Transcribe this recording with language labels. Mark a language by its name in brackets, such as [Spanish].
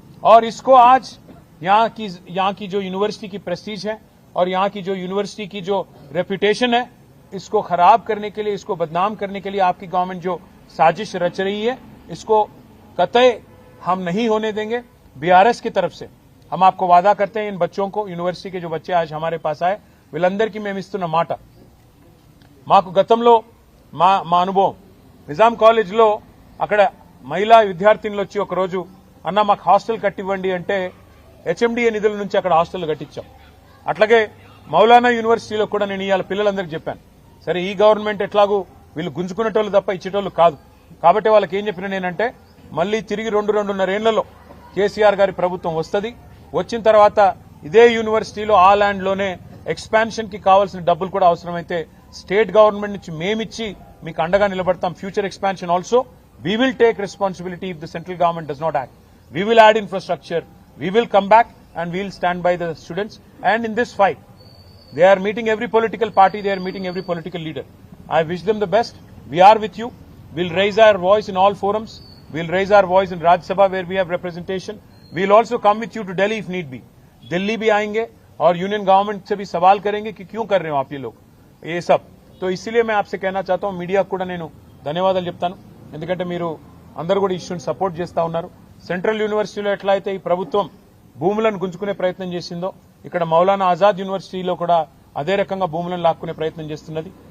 [Hindi] और इसको आज यहाँ की जो यूनिवर्सिटी की प्रेस्टीज है और यहाँ की जो यूनिवर्सिटी की जो रेपुटेशन है, इसको खराब करने के लिए, इसको बदनाम करने के लिए आपकी गवर्नमेंट जो साजिश रच रही है, इसको कतई हम नहीं होने देंगे। बीआरएस की तरफ से हम आपको वादा करते हैं, इन बच्चों को, यूनिवर्सिटी के जो बच्चे आज हमारे पास आए, [Telugu] వీళ్ళందరికీ మేము ఇస్తున్న మాట, మాకు గతంలో మా అనుభవం నిజాం కాలేజ్లో అక్కడ మహిళా విద్యార్థినులు వచ్చి ఒక రోజు అన్న మాకు హాస్టల్ కట్టివ్వండి అంటే హెచ్ఎండిఏ నిధుల నుంచి అక్కడ హాస్టల్ కట్టించాం. అట్లాగే మౌలానా యూనివర్సిటీలో కూడా నేను ఇవాళ పిల్లలందరికీ చెప్పాను, సరే ఈ గవర్నమెంట్ ఎట్లాగూ వీళ్ళు గుంజుకునేటోళ్ళు తప్ప ఇచ్చేటోళ్ళు కాదు, కాబట్టి వాళ్ళకి ఏం చెప్పిన నేనంటే, మళ్ళీ తిరిగి 2-2.5 ఏళ్లలో కేసీఆర్ గారి ప్రభుత్వం వస్తుంది, వచ్చిన తర్వాత ఇదే యూనివర్సిటీలో ఆ ల్యాండ్ లోనే ఎక్స్పాన్షన్ కి కావాల్సిన డబ్బులు కూడా అవసరమైతే స్టేట్ గవర్నమెంట్ నుంచి మేమిచ్చి మీకు అండగా నిలబడతాం. [English] Future expansion also we will take responsibility if the central government does not act. We will add infrastructure, we will come back and we will stand by the students. And in this fight they are meeting every political party, they are meeting every political leader. I wish them the best. We are with you. We'll raise our voice in all forums. We'll raise our voice in Rajya Sabha where we have representation. We'll also come with you to Delhi if need be. [Hindi] Delhi भी आएंगे और union government से भी सवाल करेंगे कि क्यों कर रहे हो आप ये लोग ये सब. तो इसलिए मैं आपसे कहना चाहता हूं, [Telugu] మీడియా కూడా నేను ధన్యవాదాలు చెప్తాను, ఎందుకంటే మీరు అందరూ కూడా ఇష్యూని సపోర్ట్ చేస్తా ఉన్నారు. సెంట్రల్ యూనివర్సిటీలో ఎట్లా అయితే ఈ ప్రభుత్వం భూములను గుంజుకునే ప్రయత్నం చేసిందో, ఇక్కడ మౌలానా ఆజాద్ యూనివర్సిటీలో కూడా అదే రకంగా భూములను లాక్కునే ప్రయత్నం చేస్తున్నది.